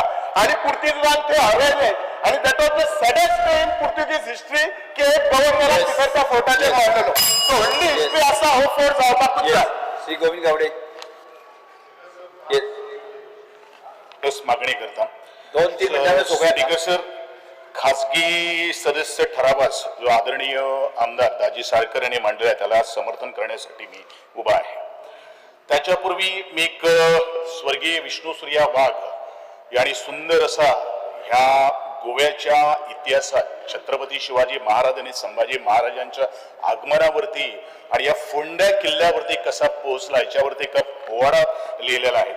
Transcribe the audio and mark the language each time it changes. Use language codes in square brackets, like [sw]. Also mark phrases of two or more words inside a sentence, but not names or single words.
[kok] आणि पुर्तुगीजान ते हरयले आणि [en] that was the saddest day in Portuguese history [kok] की एक गव्हर्नरान तिकडच्या फोर्टाचेर मारलेलो. सो व्हडली हिस्ट्री आसा हो फोर्ट जावपाकूच जाय. श्री गोविंद गावडे बस मागणी करता [mr] 2-3 मिनिटांनी [en] Speaker sir, [mr] खासगी सदस्य ठरावास जो आदरणीय आमदार दाजी साळकर यांनी मांडला त्याला समर्थन करण्यासाठी मी उभा आहे. त्याच्यापूर्वी मी एक स्वर्गीय विष्णुसूर्या वाघ यांनी सुंदर असा ह्या गोव्याच्या इतिहासात छत्रपती शिवाजी महाराज आणि संभाजी महाराजांच्या आगमनावरती आणि या फोंड्या किल्ल्यावरती कसा पोहोचला याच्यावरती एक पोवाडा लिहिलेला आहे.